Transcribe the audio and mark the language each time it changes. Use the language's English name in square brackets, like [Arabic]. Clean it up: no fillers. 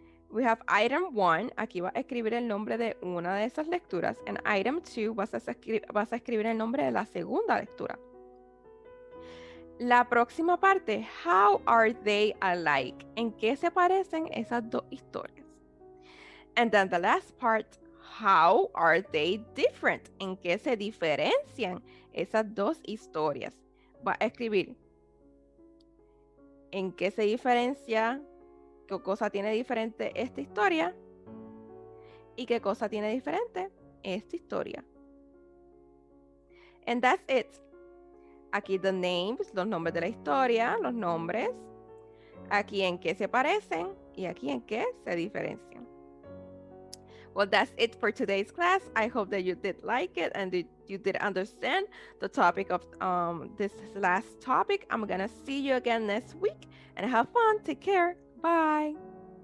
[English] We have item 1. [Spanish] Aquí vas a escribir el nombre de una de esas lecturas. En item 2 vas a escribir el nombre de la segunda lectura. La próxima parte, [English] how are they alike? [Spanish] ¿En qué se parecen esas dos historias? [English] And then the last part, how are they different? [Spanish] ¿En qué se diferencian esas dos historias? Va a escribir en qué se diferencia, qué cosa tiene diferente esta historia y qué cosa tiene diferente esta historia. [English] And that's it. [Spanish] Aquí [English] the names, [Spanish] los nombres de la historia, los nombres. Aquí en qué se parecen y aquí en qué se diferencian. [English] Well, that's it for today's class. I hope that you did like it and you did understand the topic of this last topic. I'm gonna see you again next week and have fun. Take care. Bye.